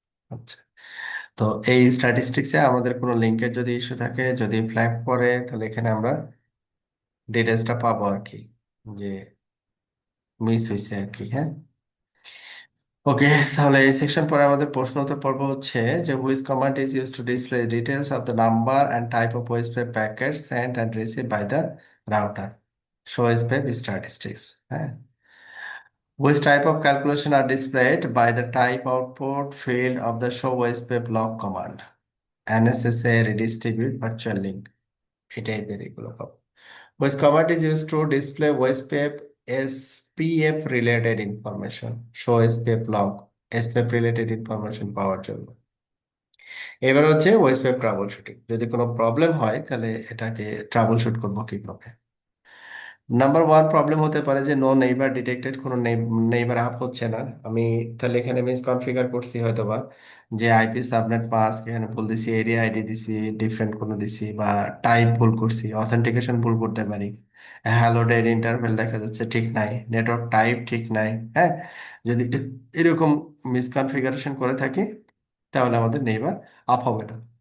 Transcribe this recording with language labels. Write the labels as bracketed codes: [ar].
[bn] আচ্ছা, তো এই স্ট্যাটিস্টিক্সে আমাদের কোনো লিঙ্কের যদি ইস্যু থাকে, যদি ফ্ল্যাগ পড়ে, তাহলে এখানে আমরা ডিটেলসটা পাবো আর কি, যে মিস হয়েছে আর কি, হ্যাঁ। ওকে, তাহলে এই সেকশন পরে আমাদের প্রশ্ন উত্তর পর্ব হচ্ছে যে [en] which command is use to display details of the number and type of OSP packet sent and receive by the router, show OSP statistics, [bn] হ্যাঁ। [en] Which type of calculation are displayed by the type output field of the show OSPF block command? [bn] NSSA redistribute virtual link. এই টাইপের এগুলো পাবো। [en] Which command is used to display OSPF SPF related information? Show SPF log, SPF related information [bn] পাওয়ার জন্য। এবার হচ্ছে OSPF trouble shooting, যদি কোনো problem হয় তাহলে এটাকে ট্রাবল শুট করবো কিভাবে। নাম্বার 1 প্রবলেম হতে পারে যে নো নেইবার ডিটেক্টেড, কোনো নেইবার আপ হচ্ছে না, আমি তাহলে এখানে মিস কনফিগার করছি হয়তোবা, যে আইপি সাবনেট মাস্ক এখানে ভুল দিছি, এরিয়া আইডি দিছি ডিফারেন্ট কোনো দিছি, বা টাইপ ভুল করছি, অথেন্টিকেশন ভুল করতে পারি, হ্যালো ডেট ইন্টারভেল দেখা যাচ্ছে ঠিক নাই, নেটওয়ার্ক টাইপ ঠিক নাই, হ্যাঁ যদি এরকম মিস কনফিগারেশন করে থাকি তাহলে আমাদের নেইবার আপ হবে না।